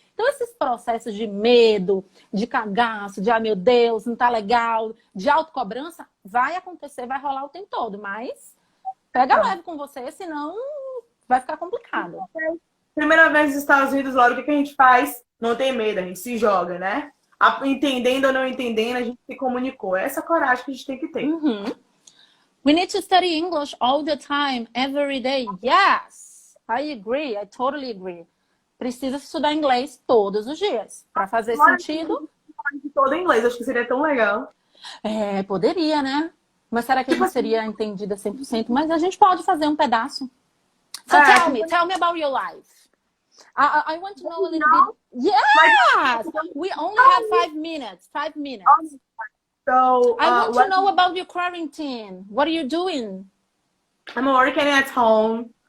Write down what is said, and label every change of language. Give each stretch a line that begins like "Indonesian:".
Portuguese: Então esses processos de medo, de cagaço, de meu Deus, não tá legal, de autocobrança, vai acontecer, vai rolar o tempo todo, mas pega leve com você, senão vai ficar complicado. Primeira vez nos Estados Unidos, Laura, o que a gente faz? Não tem medo, a gente se joga, né? Entendendo ou não entendendo, a gente se comunicou. É essa coragem que a gente tem que ter.
English: We need to study English all the time, every day. Yes, I agree, I totally agree.
Portuguese: Precisa estudar inglês todos os dias. Para fazer sentido. Todo em inglês, acho que seria tão legal. É, poderia, né? Mas será que a gente seria entendida 100%? Mas a gente pode fazer um pedaço.
English: So tell me about your life. I want to know a little bit. Yes! We only have 5 minutes. 5 minutes. So, I want to know about your quarantine. What are you doing? I'm working at home.